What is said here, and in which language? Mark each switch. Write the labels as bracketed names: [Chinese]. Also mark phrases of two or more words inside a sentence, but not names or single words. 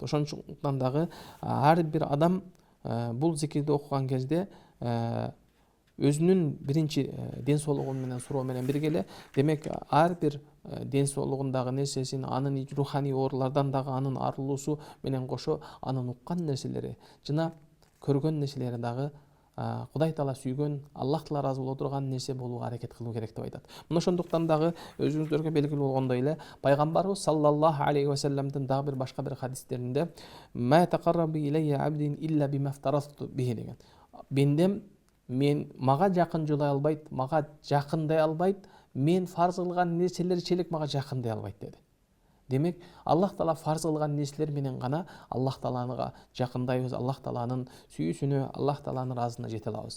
[Kyrgyz] Ошондуктан дагы ар бир адам бул зикирди окуган кезде өзүнүн биринчи ден соолугу менен суроо менен бирге эле, демек ар бир ден соолугундагы нерсесин, анын руханий оорулардан дагы анын арылуусу менен кошо анын уккан нерселери жана көргөн нерселери дагы Кудай Таала сүйгөн, Аллах Таала ыраазы боло турган нерсе болууга аракет кылуу керек деп айтат. Мына ошондуктан дагы өзүңүздөргө белгилүү болгондой эле пайгамбарыбыз [Arabic] صلى الله عليه وسلم [Kyrgyz] дагы бир башка бир хадистеринде [Arabic] ما تقرب إلي عبد إلا بما افترضت به [Kyrgyz] деген. Бендем мага жакынжылай албайт, мага жакындай албайт, мен фарз кылган нерселерчелик мага жакындай албайт деди. Демек Аллах Таала фарз кылган нерселер менен гана Аллах Таалага жакындайбыз, Аллах Тааланын сүйүүсүнө, Аллах Тааланын ыраазына жете алабыз.